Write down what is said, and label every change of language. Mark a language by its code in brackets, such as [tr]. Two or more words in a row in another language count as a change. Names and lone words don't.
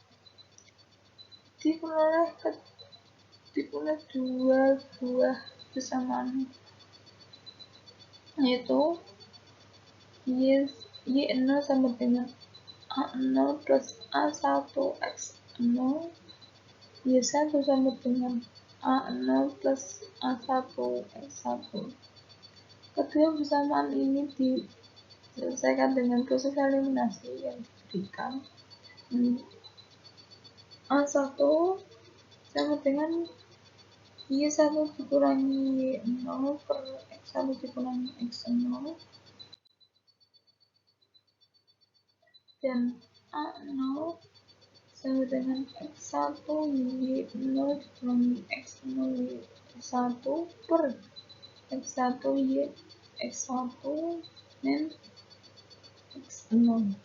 [id] diperoleh dua buah persamaan, yaitu y0 sama dengan A0 plus A1 x0, y1 sama dengan A0 plus A1 x1. Kedua persamaan ini diselesaikan dengan proses eliminasi yang diberikan. A1 sama dengan y1 dikurangi y0 per x1 dikurangi x0, dan A0 sama dengan x1 y0 dikurangi x0 y1 per x1 y x1 min x0.